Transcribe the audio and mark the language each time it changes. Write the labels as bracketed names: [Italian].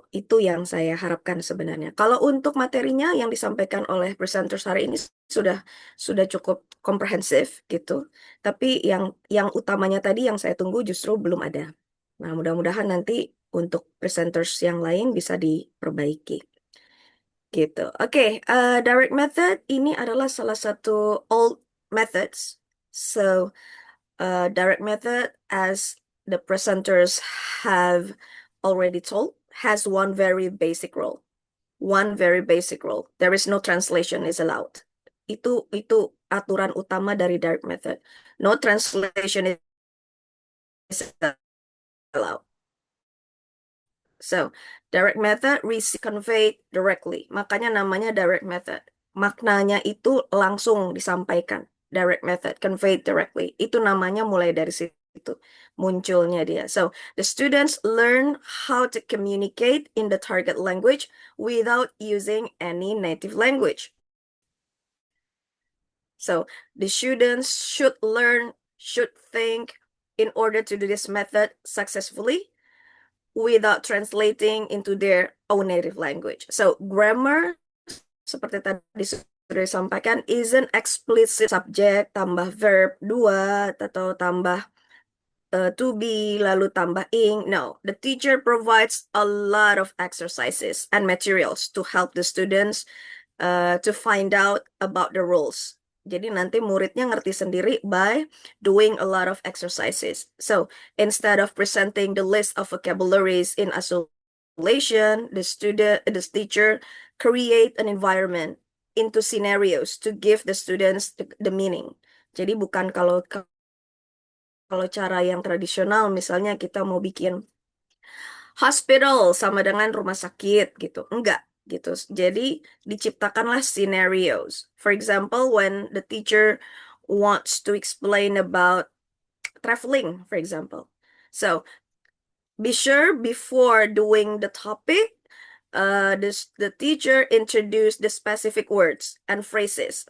[Indonesian] Itu yang saya harapkan sebenarnya. Kalau untuk materinya yang disampaikan oleh presenters hari ini sudah cukup komprehensif gitu. Tapi yang utamanya tadi yang saya tunggu justru belum ada. Nah, mudah-mudahan nanti untuk presenters yang lain bisa diperbaiki. Gitu. Oke, direct method ini adalah salah satu old methods. [English] So, direct method, as the presenters have already told, has one very basic rule. One very basic rule. There is no translation is allowed. [Indonesian] Itu aturan utama dari direct method. [English] No translation is allowed. So, direct method receive conveyed directly. [Indonesian] Makanya namanya direct method. Maknanya itu langsung disampaikan. [English] Direct method, conveyed directly. [Indonesian] Itu namanya mulai dari situ munculnya dia. [English] So, the students learn how to communicate in the target language without using any native language. So, the students should learn, should think in order to do this method successfully without translating into their own native language. So, grammar, [Indonesian] seperti tadi sudah disampaikan, [English] isn't explicit subject, [Indonesian] tambah verb 2, atau tambah [English] to be, [Indonesian] lalu tambah ing. [English] No, the teacher provides a lot of exercises and materials to help the students to find out about the rules. [Indonesian] Jadi nanti muridnya ngerti sendiri [English] by doing a lot of exercises. So instead of presenting the list of vocabularies in isolation, the teacher create an environment into scenarios to give the students the meaning. [Indonesian] Jadi bukan kalau cara yang tradisional, misalnya kita mau bikin hospital sama dengan rumah sakit gitu. Enggak gitu. Jadi diciptakanlah [English] scenarios. For example, when the teacher wants to explain about traveling, for example. So be sure before doing the topic, the teacher introduce the specific words and phrases.